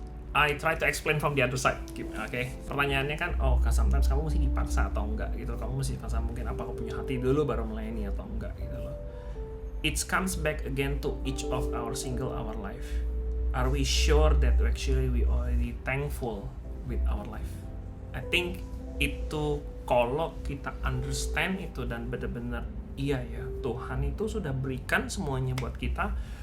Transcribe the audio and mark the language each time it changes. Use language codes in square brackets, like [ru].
[en] I try to explain from the other side. Okay? [id] Pertanyaannya kan, sometimes kamu mesti dipaksa atau enggak gitu. Kamu mesti paksa, mungkin apa aku punya hati dulu baru melayani atau enggak gitu loh. [en] it comes back again to each of our life. Are we sure that actually we already thankful with our life? I think [id] itu kalau kita understand itu dan benar-benar iya ya, Tuhan itu sudah berikan semuanya buat kita.